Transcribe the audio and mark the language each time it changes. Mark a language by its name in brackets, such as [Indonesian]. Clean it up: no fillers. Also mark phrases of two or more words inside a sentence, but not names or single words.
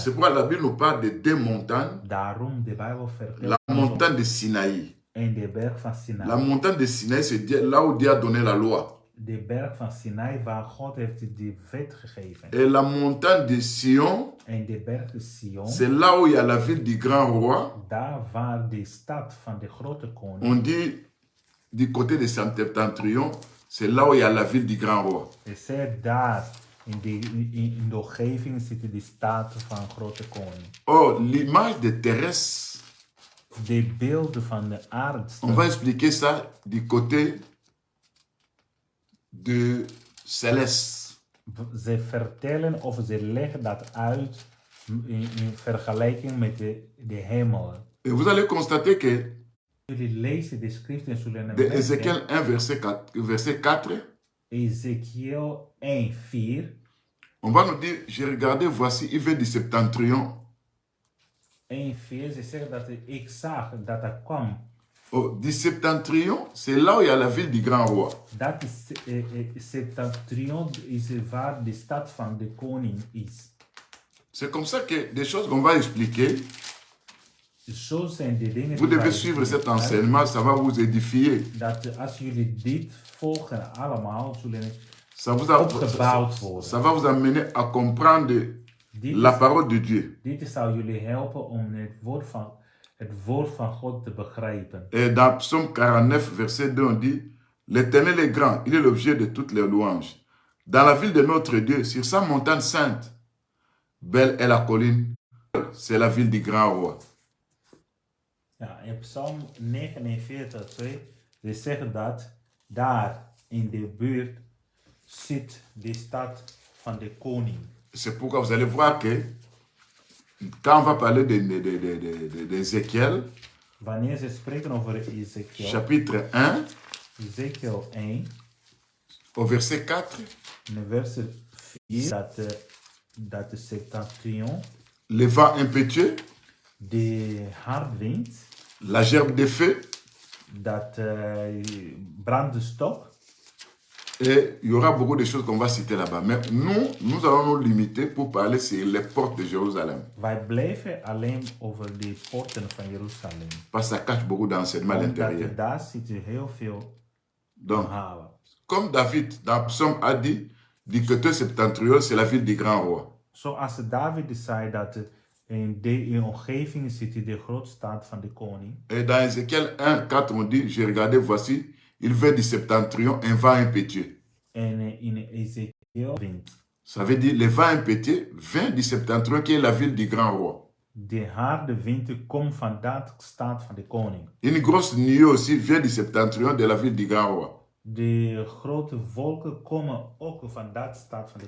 [French] C'est pourquoi la Bible nous parle de deux montagnes. [Dutch] Daarom de Bijbel vertelt [French] La [Dutch] ons [French] montagne de Sinaï. [Dutch] en de berg van [French] La [Dutch] Sinai. [French] montagne de Sinaï, c'est là où Dieu a donné la loi. [Dutch] De berg van Sinai waar God heeft de wet gegeven. [French] Et la montagne de Sion, [Dutch] En de berg de Sion, [French] c'est là où il y a la ville du grand roi. [Dutch] daar waar de stad van de grote koning. [French] On dit du côté de Septentrion, c'est là où il y a la ville du grand roi. [Dutch] Je zegt daar in de omgeving zit de stad van grote koning. [French] Or, l'image de Thérèse, [Dutch] De beelden van de [French] on [Dutch] aardstad. [French] va expliquer ça du côté de Céleste. [Dutch] Ze vertellen of ze leggen dat uit in vergelijking met de hemel. [French] Et vous allez constater que [Dutch] Jullie lezen de schrift en zullen [French] de [Dutch] merken, [French] Ézéchiel 1, verset 4, [Dutch] Ezekiel 1, 4. [French] on va nous dire, j'ai regardé, voici, il vient du Septentrion. [Dutch] 1, 4, ze zeggen dat ik zag dat er kwam. [French] Oh, du Septentrion, c'est là où il y a la ville du grand roi. [Dutch] Dat is Septentrion, is waar de stad van de koning is. [French] C'est comme ça que des choses qu'on va expliquer, [Dutch] Zo zijn de dingen [French] vous [Dutch] die [French] devez [Dutch] wij [French] suivre cet [Dutch] expliqueren, [French] enseignement, ça va vous édifier. [Dutch] dat als jullie dit volgen allemaal, zullen [French] Ça, vous a- [Dutch] opgebouwd worden. [French] ça va vous amener à comprendre [Dutch] Dit [French] la [Dutch] is- [French] parole de Dieu. [Dutch] Dit zou jullie helpen om het woord van God te begrijpen. [French] Et dans Psaume 49, verset 2, on dit, l'Éternel est grand, il est l'objet de toutes les louanges. Dans la ville de notre Dieu, sur sa montagne sainte, belle est la colline, c'est la ville du grand roi. [Dutch] Ja, in Psalm 49, 2, ze zeggen dat daar in de buurt zit de stad van de koning. [French] C'est pourquoi vous allez voir que quand on va parler d'Ézéchiel, [Dutch] Wanneer ze spreken over Ezekiel, [French] chapitre 1, [Dutch] Ezekiel 1, [French] au verset 4, [Dutch] in vers 4, dat de septentrion, [French] le vent impétueux, [Dutch] de hardwind, [French] la gerbe de feu, [Dutch] dat brandende stok. [French] et il y aura beaucoup de choses qu'on va citer là-bas. Mais nous allons nous limiter pour parler sur les portes de Jérusalem. [Dutch] Wij blijven alleen over de poorten van Jeruzalem. [French] Parce que ça cache beaucoup d'enseignements à [Dutch] Omdat [French] l'intérieur. [Dutch] daar zitten heel veel [French] Donc, [Dutch] verhalen. [French] comme David, dans Psaume, a dit, du côté septentrion, c'est la ville du grand roi. [Dutch] Zoals David zei dat in de omgeving zit de grootstad van de koning. [French] Et dans Ézéchiel 1, 4, on dit, j'ai regardé, voici, il vient du septentrion, un vent impétueux. [Dutch] En in Ezekiel wind. [French] Ça veut dire, le vent impétueux vient du septentrion, qui est la ville du grand roi. [Dutch] De harde wind komt van dat stad van de koning. [French] Une grosse nuée aussi vient du septentrion de la ville du grand roi. [Dutch] De grote wolken komen ook van dat stad van de